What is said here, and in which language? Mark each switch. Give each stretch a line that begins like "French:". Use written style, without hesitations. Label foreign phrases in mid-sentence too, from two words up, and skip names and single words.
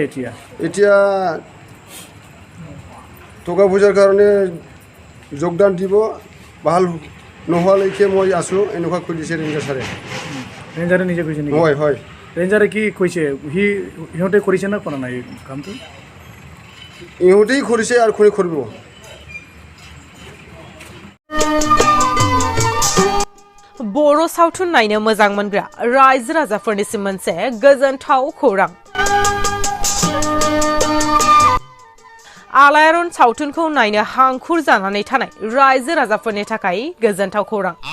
Assamese: এতিয়া টকা পইচাৰ কাৰণে যোগদান দিব ভাল নোহোৱালৈকে মই আছোঁ এনেকুৱা কৈ দিছে ৰেঞ্জাৰ ছাৰে ৰেঞ্জাৰে নিজে কৈছে নেকি হয় ৰেঞ্জাৰে কি কৈছে সিহঁতে কৰিছে না কৰা নাই কামটো ইহঁতেই কৰিছে আৰু কোনে কৰিব
Bodo: बर' सावथुन नायनो मोजां मोनग्रा रायजो राजाफोरनिसिम मोनसे गोजोनथाव खौरां आलायारन सावथुनखौ नायनो हांखुर जानानै थानाय रायजो राजाफोरनि थाखाय गोजोनथाव खौरां